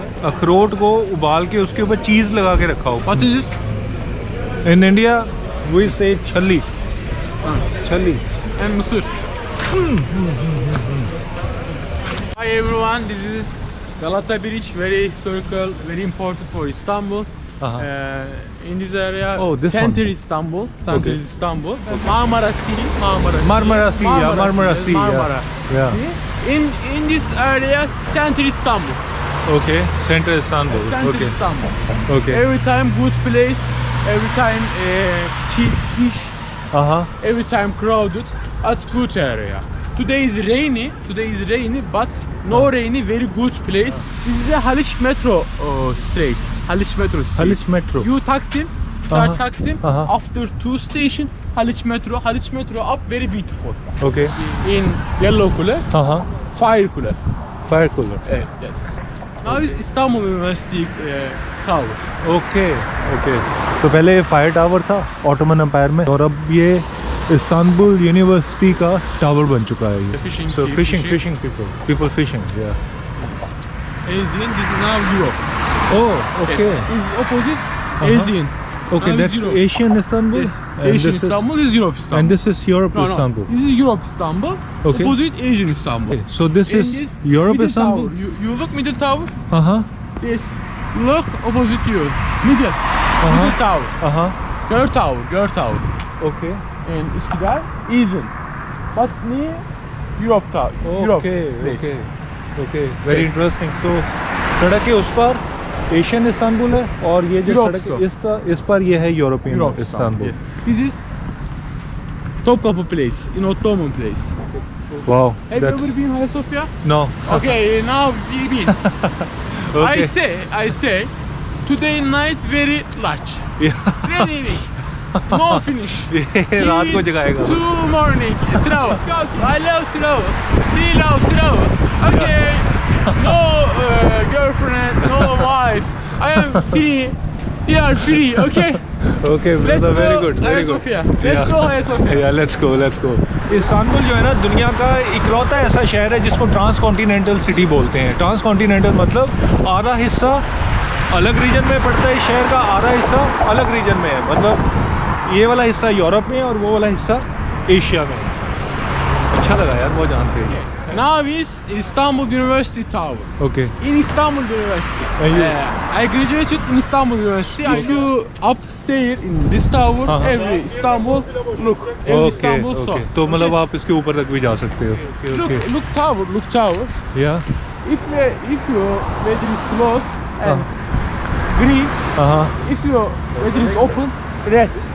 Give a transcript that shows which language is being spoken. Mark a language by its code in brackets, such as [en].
[hi] अखरोट को उबाल के उसके ऊपर चीज़ लगा के रखा हो. [en] What is this? In India we say chhalli. [hi] छल्ली. [en] And mısır. Hi everyone, this is Galata Bridge, very historical, very important for Istanbul. In this area, this center one. Istanbul, center Okay. is Istanbul. Marmara Sea, Marmara Sea. Marmara Sea, yeah, Marmara Sea, yeah. Marmara. Yeah. See? In this area, center Istanbul. Okay. Center Istanbul. Center Okay. Istanbul. Okay. Every time good place, every time cheap fish, every time crowded, at good area. Today is rainy, but no rainy, very good place. This is a Haliç Metro straight. Haliç Metro street. Haliç Metro. You Taksim, start Uh-huh. Taksim, Uh-huh. after 2 station, Haliç Metro up, very beautiful. Okay. In yellow color, fire color. Fire cooler. Yes. Now is Istanbul University tower. Okay. [hi] तो पहले ये fire tower था Ottoman empire में, और अब ये Istanbul university का tower बन चुका है ये. [en] Fishing, So fishing. fishing people fishing. Yeah. Asian, this is now Europe. Oh, okay. Yes. Is opposite Asian. Okay, Now that's is Europe. Asian Istanbul. Yes. And Asian this Istanbul is Europe Istanbul. And this is Europe Istanbul. This is Europe Istanbul. Okay. Opposite Asian Istanbul. Okay, so this And is this Europe middle Istanbul. Tower. You look middle tower. Yes. Look opposite you. Middle. Middle tower. Girl tower. Okay. And Üsküdar Asian. but near Europe town. Europe place. Okay very interesting. [hi] तो सड़क के उस पर Asian Istanbul है और ये जो [en] Europe [hi] सड़क इस पर ये है European Istanbul. [en] Yes. This is Topkapı place, in Ottoman place. Wow Have you ever been Hagia Sophia? No Okay, now we been. I say, today night very large, very big. No finish. [hi] रात को जगाएगा। [en] Two morning travel. Because I love travel. We love travel. Okay. No girlfriend, no wife. I am free. We are free. Okay. Okay Let's very go good Hagia Sophia. Let's go Hagia Sophia. [hi] या [en] let's go [hi] Istanbul जो है ना दुनिया का इकलौता ऐसा शहर है जिसको ट्रांस कॉन्टिनेंटल सिटी बोलते हैं। ट्रांस कॉन्टिनेंटल मतलब आधा हिस्सा अलग रीजन में पड़ता है, शहर का आधा हिस्सा अलग रीजन में है। मतलब ये वाला हिस्सा यूरोप में है और वो वाला हिस्सा एशिया में है। अच्छा लगा यार, वो जानते हैं। [en] Now is Istanbul University Tower. Okay In Istanbul University. And you? I graduated in Istanbul University. If you upstairs in this tower, every Istanbul, look, every Istanbul saw. [hi] Okay तो मतलब आप इसके ऊपर तक भी जा सकते हो। [en] Look tower. या If your weather is closed and green, if your weather is open, red.